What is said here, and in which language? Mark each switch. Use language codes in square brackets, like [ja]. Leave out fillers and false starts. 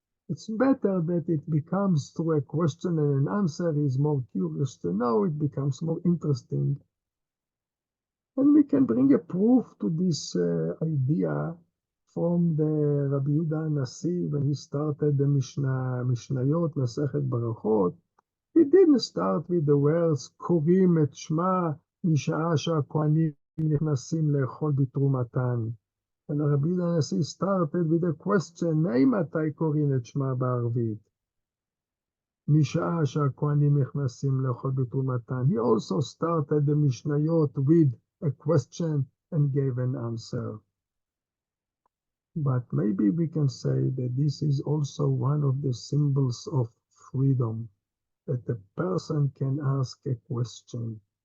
[en] It's better that it becomes through a question and an answer. He's more curious to know, it becomes more interesting. And we can bring a proof to this idea from the Rabbi Yehuda Nasi when he started the Mishnayot, Masechet Barachot. He didn't start with the words, [he] קוראים את שמה משעה שהכהנים נכנסים לאכול בתרומתן. [en] And Rabbi Yehuda Nasi started with a question, [he] מתי קוראים את שמה בערבית? משעה שהכהנים נכנסים לאכול בתרומתן. [en] He also started the Mishnayot with a question and gave an answer. But maybe we can say that this is also one of the symbols of freedom, that the person can ask a question.